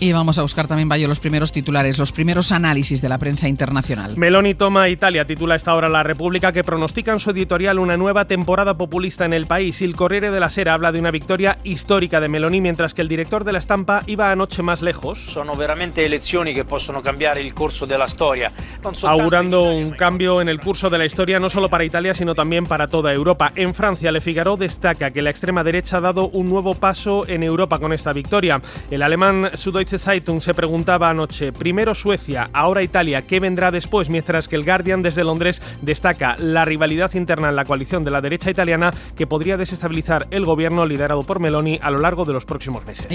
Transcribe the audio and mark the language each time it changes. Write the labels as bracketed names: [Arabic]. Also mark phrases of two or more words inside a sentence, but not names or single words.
[Spanish] Y vamos a buscar también, Bayo, los primeros titulares, los primeros análisis de la prensa internacional. Meloni toma Italia, titula esta hora La República, que pronostica en su editorial una nueva temporada populista en el país. Il Corriere della Sera habla de una victoria histórica de Meloni, mientras que el director de La Stampa iba anoche más lejos. [Italian] Sono veramente elezioni che possono cambiare il corso della storia. [Spanish] Augurando un cambio en el curso de la historia no solo para Italia, sino también para toda Europa. En Francia, Le Figaro destaca que la extrema derecha ha dado un nuevo paso en Europa con esta victoria. El alemán Süddeutsche Zeitung se preguntaba anoche, primero Suecia, ahora Italia, ¿qué vendrá después? Mientras que el Guardian desde Londres destaca la rivalidad interna en la coalición de la derecha italiana que podría desestabilizar el gobierno liderado por Meloni a lo largo de los próximos meses.